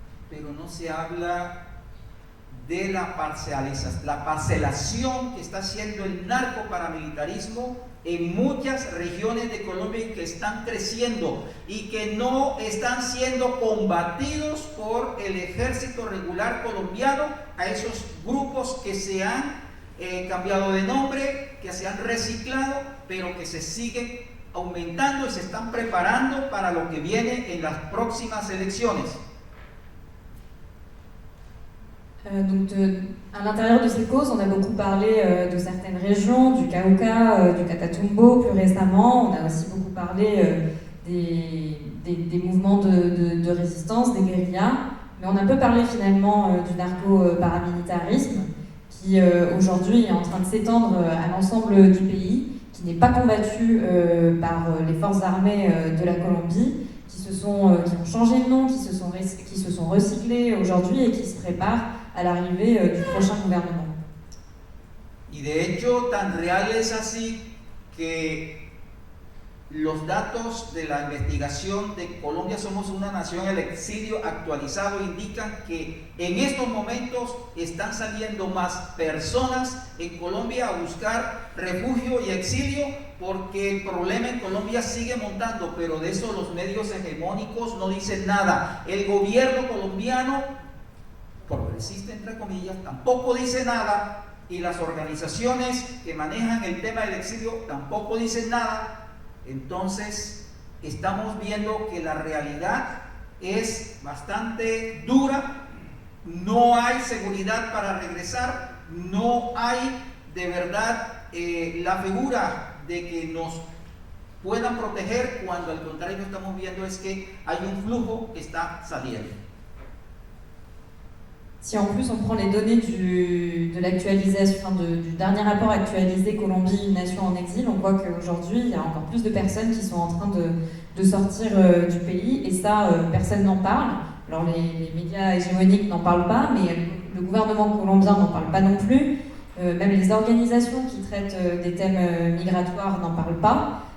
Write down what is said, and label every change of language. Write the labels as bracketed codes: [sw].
[es] pero no se habla de la parcelación que está haciendo el narcoparamilitarismo en muchas regiones de Colombia y que están creciendo y que no están siendo combatidos por el ejército regular colombiano, a esos grupos que se han cambiado de nombre, que se han reciclado, pero que se siguen aumentando y se están preparando para lo que viene en las próximas elecciones. [fr] Donc à l'intérieur de ces causes, on a beaucoup parlé de certaines régions, du Cauca, du Catatumbo plus récemment. On a aussi beaucoup parlé des mouvements de résistance, des guérillas. Mais on a peu parlé finalement du narco-paramilitarisme qui aujourd'hui est en train de s'étendre à l'ensemble du pays, qui n'est pas combattu par les forces armées de la Colombie, qui ont changé de nom, qui se sont recyclés aujourd'hui et qui se préparent à l'arrivée du prochain gouvernement. [es] Y de hecho, tan real es así que los datos de la investigación de Colombia Somos una Nación, el exilio actualizado, indican que en estos momentos están saliendo más personas en Colombia a buscar refugio y exilio porque el problema en Colombia sigue montando, pero de eso los medios hegemónicos no dicen nada. El gobierno colombiano, progresista entre comillas, tampoco dice nada y las organizaciones que manejan el tema del exilio tampoco dicen nada, entonces estamos viendo que la realidad es bastante dura, no hay seguridad para regresar, no hay de verdad la figura de que nos puedan proteger, cuando al contrario estamos viendo es que hay un flujo que está saliendo. [fr] Si en plus on prend les données de l'actualisation, du dernier rapport actualisé Colombie, une nation en exil, on voit qu'aujourd'hui il y a encore plus de personnes qui sont en train de sortir du pays, et ça personne n'en parle. Alors les médias hégémoniques n'en parlent pas, mais le gouvernement colombien n'en parle pas non plus, même les organisations qui traitent des thèmes migratoires n'en parlent pas.